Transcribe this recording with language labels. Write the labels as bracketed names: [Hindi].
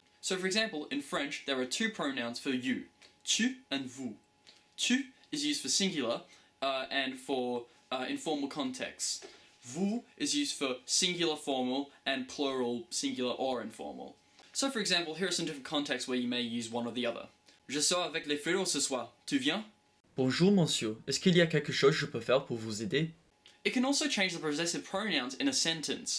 [English] So for example, in French, there are two pronouns for you, tu and vous. Tu is used for singular and for informal contexts. Vous is used for singular formal and plural singular or informal. So for example, here are some different contexts where you may use one or the other. [French] Je sors avec les filles ce soir. Tu viens? Bonjour, monsieur. Est-ce qu'il y a quelque chose que je peux faire pour vous aider? [English] It can also change the possessive pronouns in a sentence.